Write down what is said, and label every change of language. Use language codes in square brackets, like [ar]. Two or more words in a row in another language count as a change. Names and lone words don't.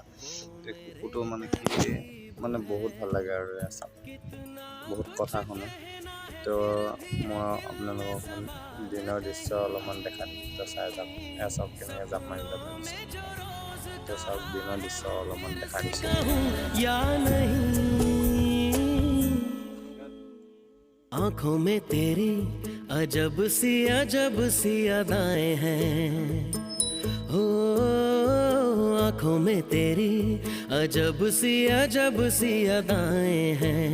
[as] এই কুকুৰটো মানে কি, মানে বহুত ভাল লাগে আৰু এয়া চাওক, বহুত কথা শুনে। তো মই আপোনালোকক দিনৰ দৃশ্য অলপমান দেখা দিম। তো চাই যাওক, এয়া চাওক কেনেকৈ জাপ মাৰি যাব দিছে। তো চাওক, দিনৰ দৃশ্য অলপমান দেখা দিছোঁ। [hi] आंखों में तेरी अजब सी अदाएं हैं। हो आंखों में तेरी अजब सी अदाएं हैं।